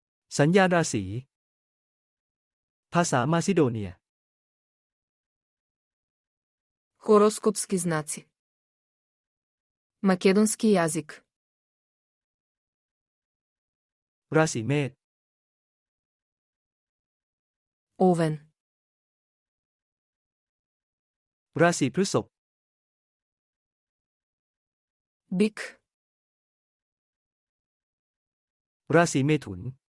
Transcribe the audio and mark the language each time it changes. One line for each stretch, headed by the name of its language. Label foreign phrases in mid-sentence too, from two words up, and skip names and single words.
Thai: สัญญาณราศีภาษามาซิโดเนีย
Macedonian: Хороскопски знаци. Македонски јазик.
Thai: ราศีเมษ
Macedonian: Овен.
Thai: ราศีพฤษภ
Macedonian: Бик.
Thai: ราศีเมถุน